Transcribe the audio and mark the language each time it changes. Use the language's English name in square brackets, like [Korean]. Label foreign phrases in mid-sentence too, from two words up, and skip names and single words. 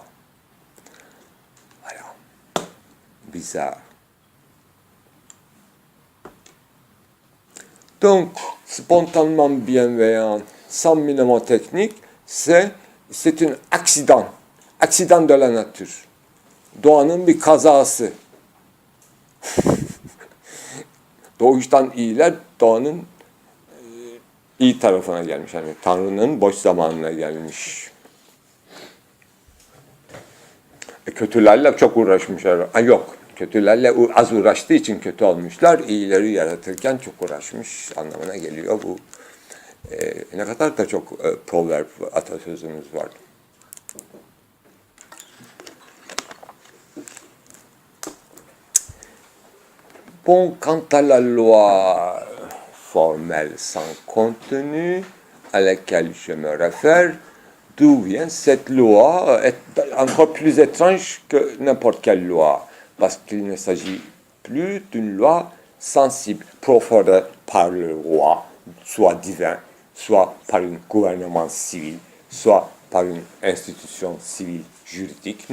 [French] Voilà. Bizarre. Donc, spontanément bienveillant, sans mnémotechnique, c'est un accident de la nature. [Turkish] Doğanın bir kazası. Doğuştan iyiler doğanın iyi tarafına gelmiş. Yani Tanrı'nın boş zamanına gelmiş. Kötülerle çok uğraşmışlar. Yok, kötülerle az uğraştığı için kötü olmuşlar. İyileri yaratırken çok uğraşmış anlamına geliyor bu. Ne kadar da çok proverb, atasözümüz var. [French] Bon, quant à la loi formelle sans contenu à laquelle je me réfère, d'où vient cette loi est encore plus étrange que n'importe quelle loi, parce qu'il ne s'agit plus d'une loi sensible, proférée par le roi, soit divin, soit par un gouvernement civil, soit par une institution civile juridique.